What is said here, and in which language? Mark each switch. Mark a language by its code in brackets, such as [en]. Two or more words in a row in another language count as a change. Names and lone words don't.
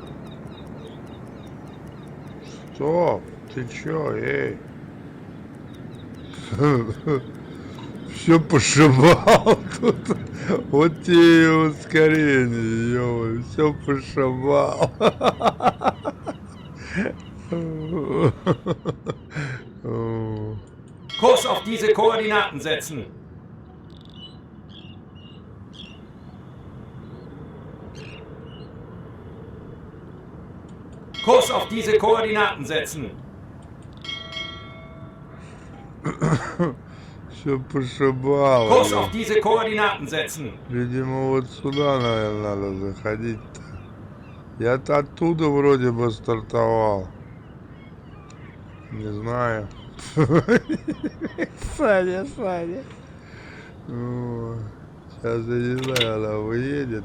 [ru] Стоп, ты чё, эй? Все пошибал тут. Вот тебе и ускорение, ё, все пошибал. [de] Kurs auf diese Koordinaten setzen. Kurs auf diese Koordinaten setzen. [ru] Все пошибало. [de] Kurs auf diese Koordinaten setzen. [ru] Видимо, вот сюда, наверное, надо заходить-то. Я-то оттуда вроде бы стартовал. Не знаю. Саня. Сейчас я не знаю, она выедет.